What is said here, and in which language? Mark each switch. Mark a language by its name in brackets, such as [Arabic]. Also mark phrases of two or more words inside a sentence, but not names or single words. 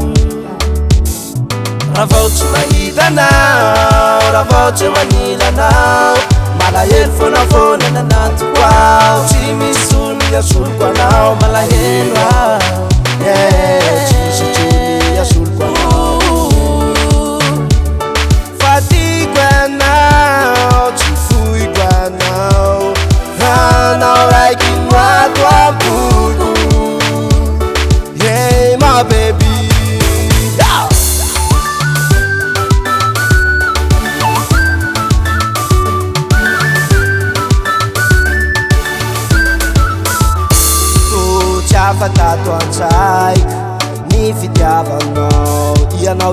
[Malagasy] Raha vao tsy mahitanao, raha vao tsy manilanao Malahelo foana foana nanatiko ao Tsy misy olo asoloko anao malahelo ao Tsy misy olo asoloko anao Fatiko anao, tsy foiko anao Anao raiky no ato am-poko [English] Hey my baby [Malagasy] Afatato an-tsaiko ny fitiavanao Ianao